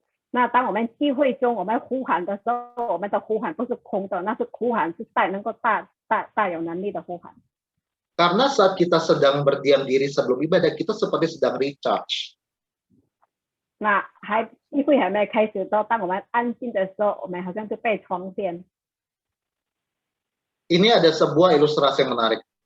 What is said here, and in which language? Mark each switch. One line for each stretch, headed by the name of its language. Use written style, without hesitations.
Chinese: 那当我们聚会中，我们呼喊的时候，我们的呼喊不是空的，那是呼喊是能够大有能力的呼喊。
Indonesian: Karena saat kita sedang berdiam diri sebelum ibadah, kita seperti sedang recharge.
Chinese: 那聚会还没开始的时候，当我们安静的时候，我们好像是被充电。
Indonesian: Ini ada sebuah ilustrasi yang menarik.